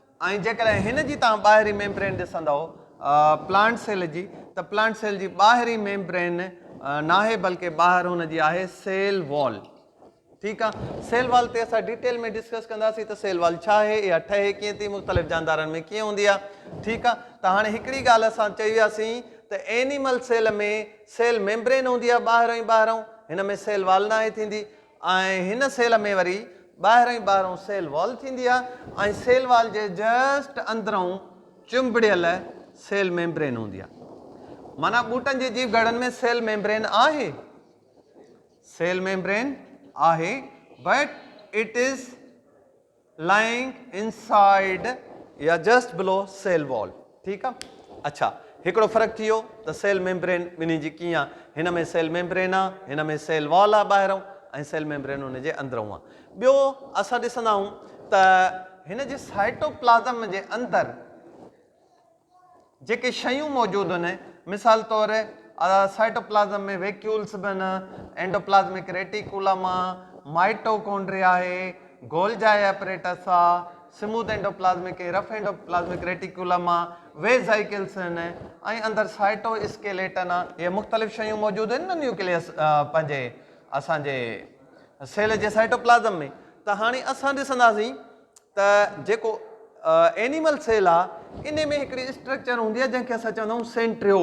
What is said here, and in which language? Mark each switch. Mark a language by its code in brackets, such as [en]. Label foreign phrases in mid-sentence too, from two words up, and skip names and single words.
[sd] ऐं जेकॾहिं हिन जी तव्हां ॿाहिरीं मेम्ब्रेन ॾिसंदव [en] plant cell [sd] जी, त [en] plant cell [sd] जी ॿाहिरीं मेम्ब्रेन न आहे बल्कि ॿाहिरि हुनजी आहे [en] cell wall. [sd] ठीकु आहे। [en] cell wall [sd] ते असां डिटेल में डिस्कस कंदासीं त [en] cell wall [sd] छा आहे, या ठहे कीअं थी, मुख़्तलिफ़ जानदारनि में कीअं हूंदी आहे। ठीकु आहे। त हाणे हिकिड़ी ॻाल्हि असां चई वियासीं त [en] animal cell [sd] में [en] cell membrane [sd] हूंदी आहे ॿाहिरों ई ॿाहिरों, हिन में [en] cell wall [sd] न आहे थींदी, ऐं हिन सेल में वरी ॿाहिरों ई ॿाहिरों [en] cell wall [sd] थींदी आहे ऐं [en] cell wall [sd] जे जस्ट अंदरूं चुंबड़ियल [en] cell membrane [sd] हूंदी आहे। माना बूटन जे जीव घड़न में [en] cell membrane [sd] आहे, [en] cell membrane [sd] आहे, [en] but it is lying inside या just below cell wall। [ur] ٹھیک ہے, [sd] अच्छा हिकड़ो फर्क थियो त [en] cell membrane [sd] बिनी जी कीअं, हिन में [en] cell membrane [sd] आ, हिन में [en] cell wall [sd] आ ॿाहिरों, ऐं [en] cell membrane [sd] हुन जे अंदरों आ। ॿियो असां ॾिसंदा आहियूं त हिन जे साइटोप्लाज़म जे अंदर जेके शयूं मौजूदु आहिनि, मिसाल तौर साइटोप्लाज़म में वैक्यूल्स बि आहिनि, [en] endoplasmic reticulum [sd] आहे, माइटोकॉन्ड्रिया आहे, [en] Golgi apparatus [sd] आहे, [en] smooth endoplasmic rough endoplasmic reticulum [sd] आहे, वेज़ाइकल्स आहिनि, ऐं अंदरि साइटोस्केलेटन आहे। इहे मुख़्तलिफ़ शयूं मौजूदु आहिनि न न्यूक्लियस पंहिंजे असांजे सेल जे साइटोप्लाज़म में। त हाणे असां ॾिसंदासीं त जेको एनिमल सेल आहे इन में हिकिड़ी स्ट्रक्चर हूंदी आहे जंहिंखे असां चवंदा आहियूं सेंट्रियोल।